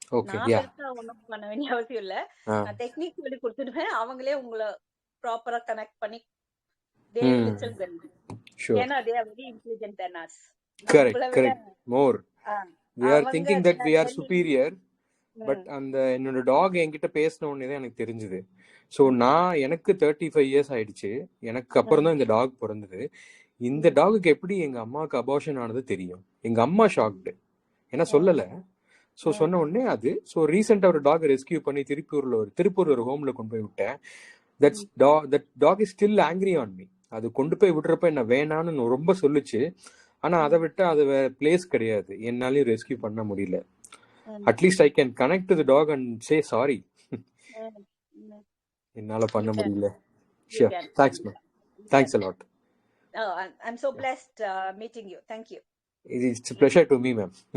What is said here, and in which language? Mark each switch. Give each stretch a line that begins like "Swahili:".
Tamil: நான் பெருசா ஒண்ணும் பண்ண வேண்டிய அவசியம் இல்ல. நான் டெக்னிக் சொல்லி கொடுத்துடுவேன். அவங்களே உங்களை ப்ராப்பரா கனெக்ட் பண்ணி
English: They will itself guide you.
Tamil: ஏன்னா
English: they are very intelligent than us. Correct. More. We are thinking that we are superior.
Tamil: But அந்த என்னோட டாக் என்கிட்ட பேசின உடனே தான் எனக்கு தெரிஞ்சது. ஸோ எனக்கு 35 இயர்ஸ் ஆயிடுச்சு. எனக்கு அப்புறம் தான் இந்த டாக் பிறந்தது. இந்த டாகுக்கு எப்படி எங்க அம்மாவுக்கு அபார்ஷன் ஆனது தெரியும். எங்க அம்மா ஷாக்டு, ஏன்னா சொல்லல. ஸோ சொன்ன உடனே அது ஸோ ரீசெண்டா ஒரு டாக் ரெஸ்கியூ பண்ணி திருப்பூர்ல ஒரு ஹோம்ல கொண்டு போய் விட்டேன்.
English: That dog is still angry on me.
Tamil: அது கொண்டு போய் விடுறப்ப என்ன வேணான்னு ரொம்ப சொல்லுச்சு. ஆனா அதை விட்டு அது வேற பிளேஸ் கிடையாது, என்னாலையும் ரெஸ்கியூ பண்ண முடியல.
English: At least I can connect to the dog and say sorry.
Tamil: என்னால பண்ண முடியல.
English: Sure. Thanks ma'am. Thanks a lot. Oh, I'm so blessed meeting you. Thank you. It's a pleasure to me ma'am.